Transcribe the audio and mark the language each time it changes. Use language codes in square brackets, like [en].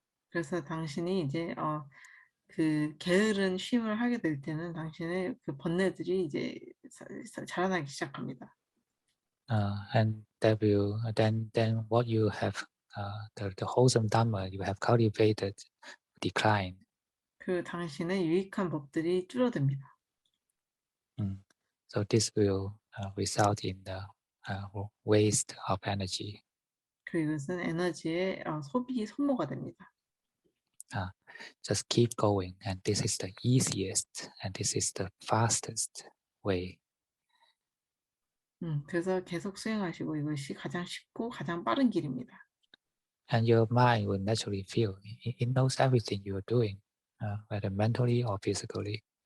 [ko] 그래서 당신이 이제 그 게으른 쉼을 하게 될 때는 당신의 그 번뇌들이 이제 자라나기 시작합니다. [en] And that will then what you have the wholesome Dhamma you have cultivated decline. [ko] 그 당신의 유익한 법들이 줄어듭니다. [en] So this will result in the waste of energy. [ko] 그리고 이것은 에너지의 소모가 됩니다. [en] Just keep going, and this is the easiest and this is the fastest way. [ko] 그래서 계속 수행하시고 이것이 가장 쉽고 가장 빠른 길입니다. [en] And your mind will naturally feel it knows everything you are doing, whether mentally or physically.